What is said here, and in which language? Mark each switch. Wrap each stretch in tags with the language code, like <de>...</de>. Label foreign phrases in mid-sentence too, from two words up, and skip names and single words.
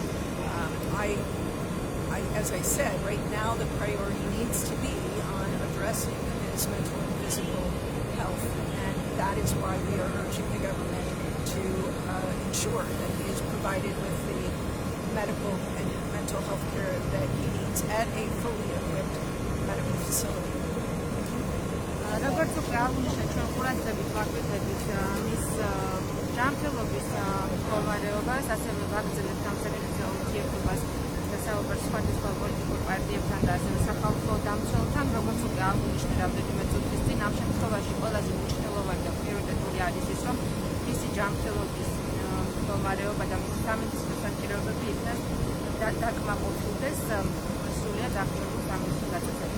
<en>As I said, right now the priority needs to be on addressing his mental and physical health, and that is why we are urging the government to ensure that he is provided with the medical and mental health care that he needs at a fully equipped medical facility.</en> <ka>როგორც უკვე აღნიშნეთ, ჩვენ ყურადღებით ვაკვირდებით მის ჯანმრთელობის მდგომარეობას, ასევე ვაგრძელებთ ამ საკითხზე ურთიერთობას საუბარს სხვადასხვა პოლიტიკურ პარტიებთან და ასევე სახალხო დამცველთან, როგორც უკვე აღნიშნეთ რამდენიმე წუთის წინ, ამ შემთხვევაში ყველაზე მნიშვნელოვანი და პრიორიტეტული არის ის, რომ მისი ჯანმრთელობის მდგომარეობა და მისი სამედიცინო საჭიროებები იქნას დაკმაყოფილდეს სრულად აქტიურ სამედიცინო დაცვაზე.</ka>